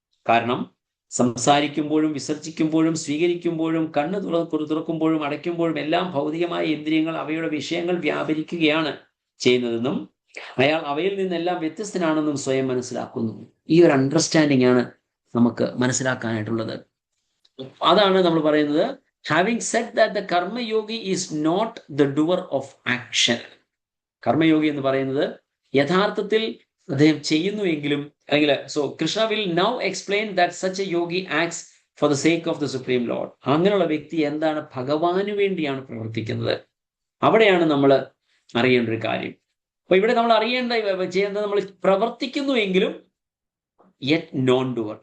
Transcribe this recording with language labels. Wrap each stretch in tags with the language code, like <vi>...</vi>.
<ml>കാരണം സംസാരിക്കുമ്പോഴും വിസർജിക്കുമ്പോഴും സ്വീകരിക്കുമ്പോഴും കണ്ണ് തുറക്കുമ്പോഴും അടയ്ക്കുമ്പോഴും എല്ലാം ഭൗതികമായ ഇന്ദ്രിയങ്ങൾ അവയുടെ വിഷയങ്ങൾ വ്യാപരിക്കുകയാണ് ചെയ്യുന്നതെന്നും അയാൾ അവയിൽ നിന്നെല്ലാം വ്യത്യസ്തനാണെന്നും സ്വയം മനസ്സിലാക്കുന്നു. ഈ ഒരു അണ്ടർസ്റ്റാൻഡിംഗ് ആണ് നമുക്ക് മനസ്സിലാക്കാനായിട്ടുള്ളത്. അതാണ് നമ്മൾ പറയുന്നത്</ml> <en>having said that the karma yogi is not the doer of action.</en> <ml>കർമ്മയോഗി എന്ന് പറയുന്നത് യഥാർത്ഥത്തിൽ അദ്ദേഹം ചെയ്യുന്നുവെങ്കിലും അല്ലെങ്കിൽ</ml> <en>So Krishna will now explain that such a yogi acts for the sake of the supreme lord.</en> <ml>അങ്ങനെയുള്ള വ്യക്തി എന്താണ് ഭഗവാന് വേണ്ടിയാണ് പ്രവർത്തിക്കുന്നത്. അവിടെയാണ് നമ്മൾ അറിയേണ്ട ഒരു കാര്യം. അപ്പൊ ഇവിടെ നമ്മൾ ചെയ്യേണ്ടത് നമ്മൾ പ്രവർത്തിക്കുന്നുവെങ്കിലും</ml> <en>Yet non doer.</en>